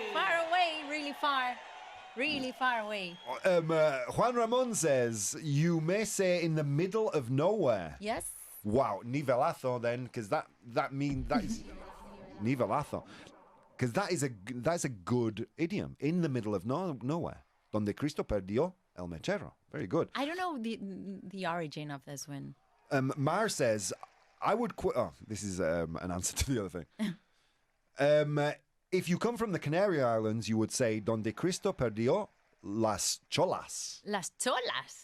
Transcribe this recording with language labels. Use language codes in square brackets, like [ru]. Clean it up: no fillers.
[en] Far away. Really far. Really far away. Juan Ramon says, "You may say in the middle of nowhere." Yes. Wow, nivelazo then, because that is nivelazo, because that's a good idiom. In the middle of nowhere, [es] donde Cristo perdió el mechero. [en] Very good. I don't know the origin of this one. Mar says, "I would quit." Oh, this is an answer to the other thing. If you come from the Canary Islands, you would say [es] donde Cristo perdió las cholas. Las cholas.